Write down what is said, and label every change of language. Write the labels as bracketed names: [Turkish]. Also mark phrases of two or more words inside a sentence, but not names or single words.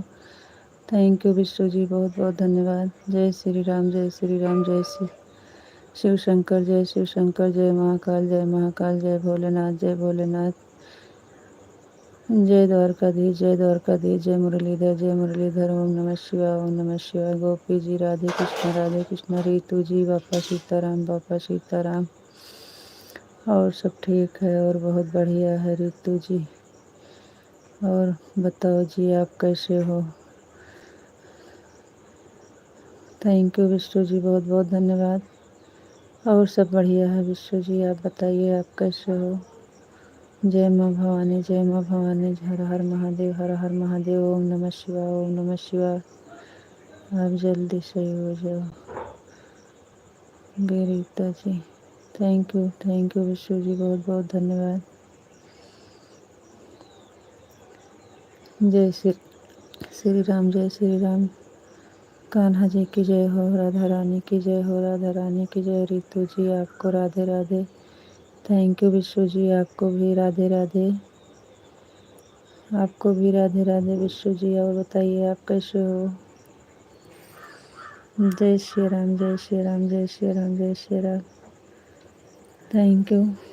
[English] thank you [Hindi] विष्णु जी, बहुत बहुत धन्यवाद। जय श्री राम, जय श्री राम, जय श्री शिव शंकर, जय शिव शंकर, जय महाकाल, जय महाकाल, जय भोलेनाथ, जय भोलेनाथ, जय द्वारकाधीश, जय द्वारकाधीश, जय मुरलीधर, जय मुरलीधर, [Sanskrit] ओम नमः शिवाय, ओम नमः शिवाय। [Hindi] गोपी जी, राधे कृष्ण, रितु जी, बापा सीताराम, बापा सीताराम। और सब ठीक है और बहुत बढ़िया है रितु जी। और बताओ जी, आप कैसे हो? [English] thank you [Hindi] विष्णु जी, बहुत बहुत धन्यवाद। और सब बढ़िया है विष्णु जी, आप बताइए आप कैसे हो? जय माँ भवानी, जय माँ भवानी, हर हर महादेव, हर हर महादेव, [Sanskrit] ओम नमः शिवाय, ओम नमः शिवाय। [Hindi] आप जल्दी सही हो जाओ गिरिता जी। [English] thank you [Hindi] विष्णु जी, बहुत बहुत धन्यवाद। जय श्री राम, जय श्री राम। कान्हा जी की जय हो, राधा रानी की जय हो, राधा रानी की जय। रितु जी, आपको राधे राधे। [English] thank you [Hindi] विष्णु जी, आपको भी राधे राधे, आपको भी राधे राधे विष्णु जी। और बताइए आप कैसे हो? जय श्री राम, जय श्री राम, जय श्री राम, जय श्री राम। [English] thank you.